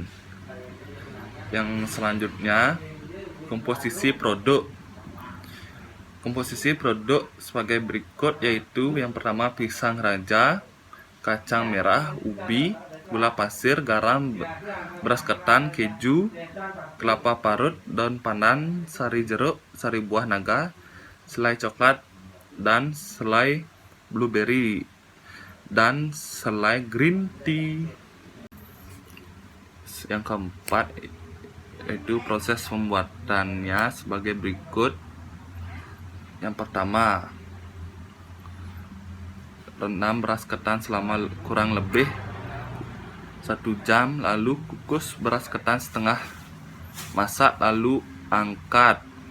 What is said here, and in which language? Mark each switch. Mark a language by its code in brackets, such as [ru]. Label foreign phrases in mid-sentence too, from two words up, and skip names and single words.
[id] Yang selanjutnya, komposisi produk. Komposisi produk sebagai berikut, yaitu yang pertama pisang raja, kacang merah, ubi, gula pasir, garam, beras ketan, keju, kelapa parut, daun pandan, sari jeruk, sari buah naga, selai coklat, dan selai blueberry, dan selai [en] green tea. [id] Yang keempat, yaitu proses pembuatannya sebagai berikut. Yang pertama, rendam beras ketan selama kurang lebih 1 jam, lalu kukus beras ketan setengah, masak lalu angkat.